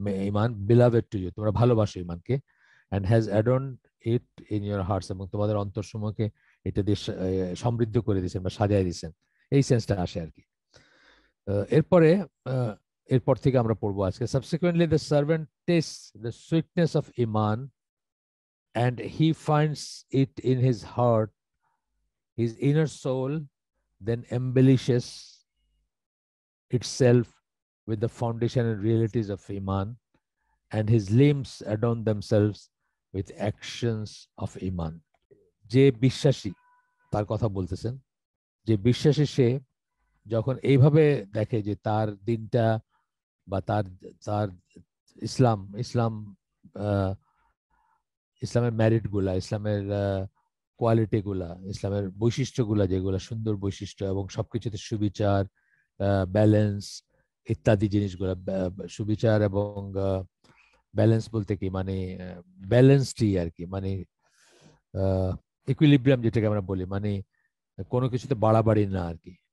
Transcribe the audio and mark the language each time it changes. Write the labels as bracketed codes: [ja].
[bn] Iman [en] beloved to you, [bn] তোমরা ভালোবাসো ইমানকে, [en] and has adorn it in your hearts, [bn] এবং তোমাদের অন্তরসমূহকে এটা দিয়ে সমৃদ্ধ করে দিয়েছেন বা সাজায় দিয়েছেন। এই সেন্সটা আসে আর কি। এরপরে আহ, এরপর থেকে আমরা পড়বো আজকে, [en] Subsequently the servant test the sweetness of ইমান and he finds it in his heart, his inner soul, then embellishes itself with the foundation and realities of Iman, and his limbs adorn themselves with actions of Iman. [bn] যে বিশ্বাসী, তার কথা বলতেছেন, যে বিশ্বাসী সে যখন এইভাবে দেখে যে তার দিনটা, বা তার তার ইসলাম ইসলাম আহ, ইসলামের ম্যারিট গুলা, ইসলামের কোয়ালিটি গুলা, ইসলামের বৈশিষ্ট্যগুলা, যেগুলা সুন্দর বৈশিষ্ট্য এবং সবকিছুতে সুবিচার, ব্যালেন্স ইত্যাদি জিনিসগুলা, সুবিচার এবং ব্যালেন্স বলতে কি, মানে ব্যালেন্সডই আর কি, মানে ইকুইলিব্রিয়াম যেটাকে আমরা বলি, মানে কোনো কিছুতে বাড়াবাড়ি না আর কি।